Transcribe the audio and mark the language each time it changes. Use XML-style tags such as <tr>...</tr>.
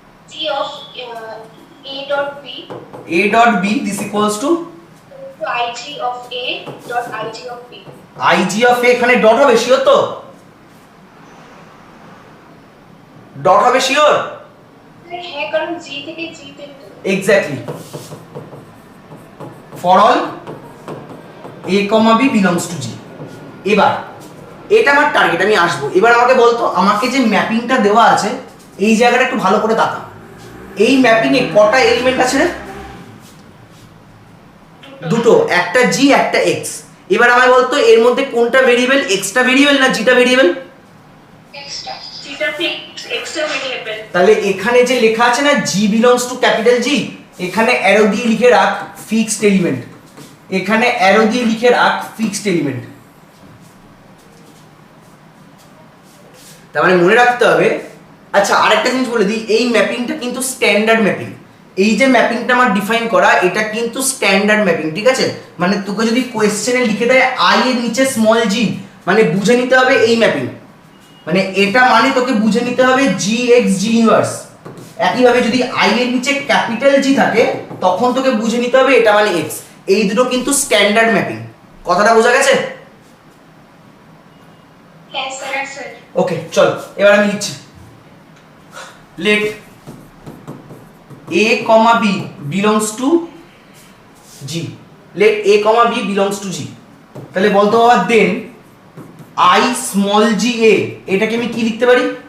<en>G of A dot B A dot B this equals to to IG of A dot IG of B।</en> <bn>IG of A, এখানে dot হবে sure তো? Dot হবে sure? হ্যাঁ কারণ G থেকে G তে তো।</bn> <en>Exactly, for all A, B belongs to G।</en> <bn>এবার এটা আমার টার্গেট, আমি আসবো। এবার আমাকে বলতো, আমাকে যে ম্যাপিংটা দেওয়া আছে এই জায়গাটা একটু ভালো করে তাকা, এই ম্যাপিং এ কটা এলিমেন্ট আছে রে? দুটো, একটা G একটা X। এবার আমায় বলতো এর মধ্যে কোনটা ভেরিয়েবল, X টা ভেরিয়েবল না G টা ভেরিয়েবল? এক্সট্রা যেটা ফিক্স এক্সট্রা ভেরিয়েবল। তাহলে এখানে যে লেখা আছে না G belongs to capital G, এখানে অ্যারো দিয়ে লিখে রাখ ফিক্সড এলিমেন্ট, এখানে অ্যারো দিয়ে লিখে রাখ ফিক্সড এলিমেন্ট। তার মানে মনে রাখতে হবে। আচ্ছা আরেকটা জিনিস বলে দিই, এই ম্যাপিংটা কিন্তু স্ট্যান্ডার্ড ম্যাপিং, এই যে ম্যাপিংটা আমার ডিফাইন করা এটা কিন্তু স্ট্যান্ডার্ড ম্যাপিং, ঠিক আছে? মানে তোকে যদি কোয়েশ্চেনে লিখে দেয় I এর নিচে স্মল g, মানে বুঝে নিতে হবে এই ম্যাপিং, মানে এটা মানে তোকে বুঝে নিতে হবে Gx G ইনভার্স। একইভাবে যদি I এর নিচে ক্যাপিটাল G থাকে তখন তোকে বুঝে নিতে হবে এটা মানে x। এই দুটো কিন্তু স্ট্যান্ডার্ড ম্যাপিং, কথাটা বোঝা গেছে? হ্যাঁ স্যার। ওকে চল, এবার আমি লিখছি</bn> <en>let A, B belongs to G, let A, B belongs to G।</en> <bn>তাহলে বলতো বাবা দেন I small g a, এটাকে আমি কি লিখতে পারি?</bn>